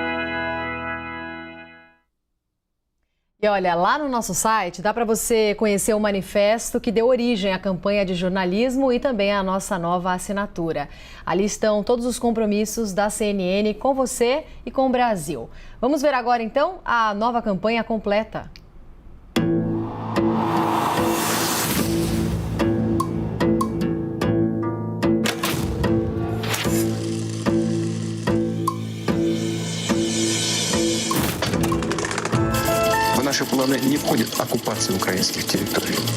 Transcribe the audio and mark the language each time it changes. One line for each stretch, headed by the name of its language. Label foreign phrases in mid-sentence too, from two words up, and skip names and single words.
Portuguese: E olha, lá no nosso site dá para você conhecer o manifesto que deu origem à campanha de jornalismo e também à nossa nova assinatura. Ali estão todos os compromissos da CNN com você e com o Brasil. Vamos ver agora então a nova campanha completa.
Russian: В наши планы не входит оккупация украинских территорий.